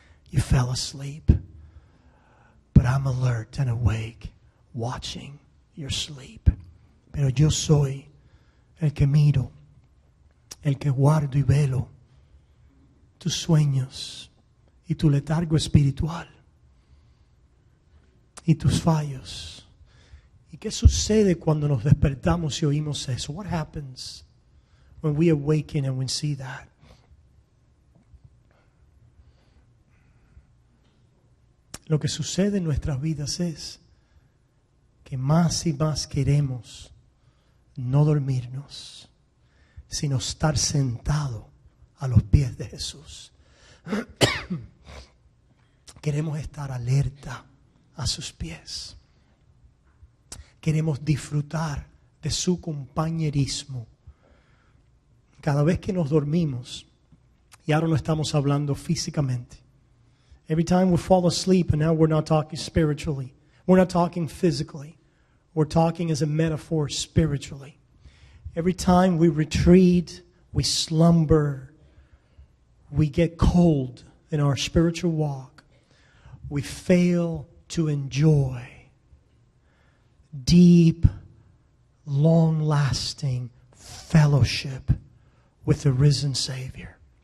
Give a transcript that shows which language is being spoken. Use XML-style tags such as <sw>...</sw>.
<en>You fell asleep, but I'm alert and awake, watching your sleep.</en> <es>Pero yo soy el que miro, el que guardo y velo tus sueños y tu letargo espiritual y tus fallos. ¿Y qué sucede cuando nos despertamos y oímos eso?</es> <en>What happens when we awaken and we see that?</en> <es>Lo que sucede en nuestras vidas es que más y más queremos no dormirnos, sino estar sentado a los pies de Jesús. Queremos estar alerta a sus pies. Queremos disfrutar de su compañerismo. Cada vez que nos dormimos, y ahora no estamos hablando físicamente.</es> <en>Every time we fall asleep, and now we're not talking spiritually. We're not talking physically. We're talking as a metaphor spiritually. Every time we retreat, we slumber, we get cold in our spiritual walk, we fail to enjoy deep, long-lasting fellowship with the risen Savior.</en>